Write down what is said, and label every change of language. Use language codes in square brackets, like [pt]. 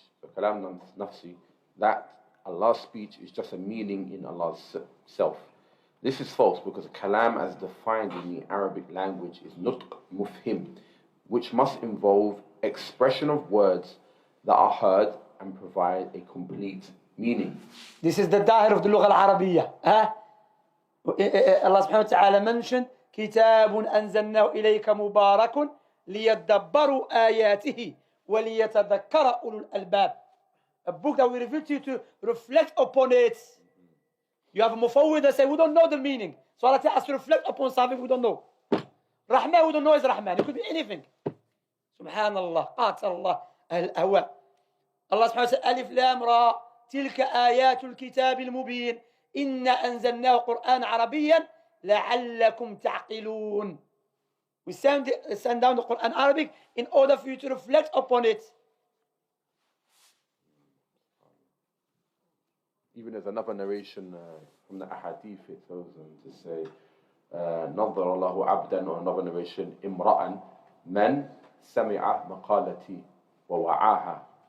[en] So kalam nafsi, that Allah's speech is just a meaning in Allah's self. This is false because kalam as defined in the Arabic language is nutq mufhim, which must involve expression of words that are heard and provide a complete meaning. This is the dahir of the Lugha al-Arabiyya. [ar] Allah subhanahu wa ta'ala mentioned كتاب أنزلناه إليك مبارك ليدبروا آياته وليتذكر أولو الألباب. [en] A book that we reveal to you to reflect upon it. You have a mufawwid that say we don't know the meaning. So Allah tells us to reflect upon something we don't know. Rahman we don't know is Rahman. It could be anything. Subhanallah. Qatallah. Al-ahwa. [ar] Allah subhanahu wa ta'ala alif lam ra تلك آيات الكتاب المبين إنا أنزلناه قرآن عربيا لعلكم تعقلون. [en] We send down the Quran Arabic in order for you to reflect upon it. Even there's another narration from the Ahadith, it goes on to say, نظر الله عبدا, or another narration, امرأ من سمع مقالتي ووعاها.